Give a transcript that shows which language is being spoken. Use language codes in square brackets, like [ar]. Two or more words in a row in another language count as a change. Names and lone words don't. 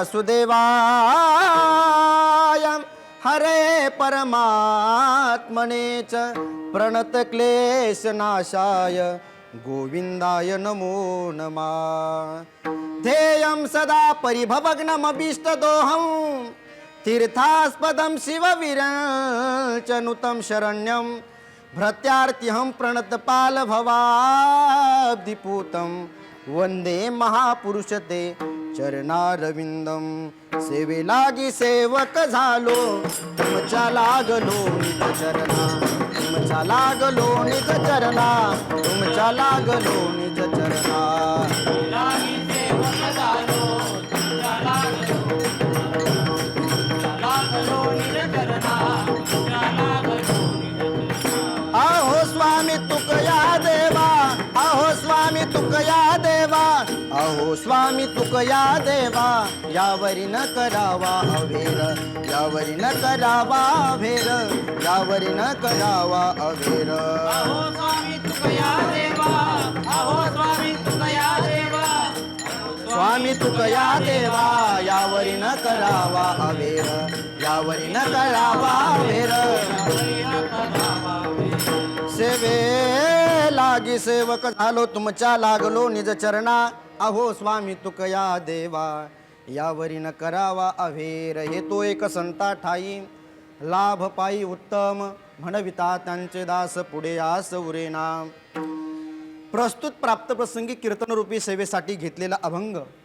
[sa] वासुदेवाय हरे परमात्मने च प्रणतक्लेशनाशाय गोविन्दाय नमो नमः ध्येयं सदा परिभवग्नमभीष्टदोहं तीर्थास्पदं शिवविरञ्चनुतं शरण्यं भृत्यार्तिहं प्रणतपालभवाब्धिपूतं वन्दे महापुरुषते चरणारविंदम [mr] सेवे लागी सेवक झालो तुमच्या लागलो निज चरणा तुमच्या लागलो निज चरणा तुमच्या लागलो निज चरणा लागी सेवक झालो तुमच्या लागलो निज चरणा तुमच्या लागलो निज चरणा आहो स्वामी तुकया देवा आहो स्वामी तुकया देवा अहो स्वामी तुकया देवा यावरी न करावा अवेर यावरी न करावा अवेर यावरी न करावा अवेर अहो स्वामी तुकया देवा अहो स्वामी तुकया देवा स्वामी तुकया देवा यावरी न करावा अवेर यावरी न करावा अवेर सेवे लागी सेवक झालो तुमच्या लागलो निज चरणा अहो स्वामी तुकया देवा यावरी न करावा अवेर हे तो एक संता ठाई लाभ पायी उत्तम म्हणविता त्यांचे दास पुढे आस उरेना प्रस्तुत प्राप्त प्रसंगी कीर्तनरूपी सेवेसाठी घेतलेला अभंग